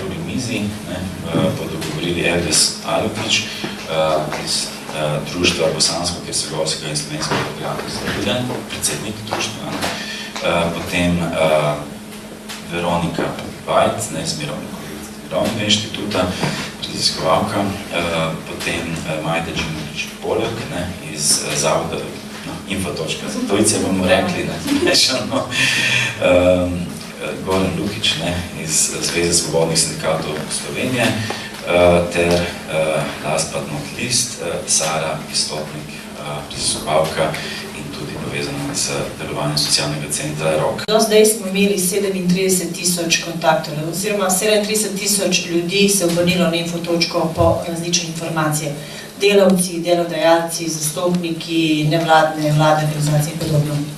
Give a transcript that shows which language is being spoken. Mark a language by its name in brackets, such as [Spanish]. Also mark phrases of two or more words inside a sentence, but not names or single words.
[Slovenian] mizi, bodo govorili Erdes Alukič iz društva Bosansko-Hercegovskega in Slovenskega demokratskega združenja, predsednik društva, potem Veronika Bajt, iz Mirovnega inštituta, raziskovalka, potem Majda Đimović-Poljak iz Zavoda Info.za tujce, bomo rekli, mešano, Goran Lukić iz Zveze svobodnih sindikatov Slovenije, ter [English] last but not least [Slovenian] Sara Istotnik, raziskovalka in tudi povezana z delovanjem socialnega centra ROK. Do zdaj smo imeli 37.000 kontaktov, oziroma 37.000 ljudi se obrnilo na info.ko po različne informacije. Delavci, delodajalci, zastopniki, nevladne, vladne organizacije in podobno.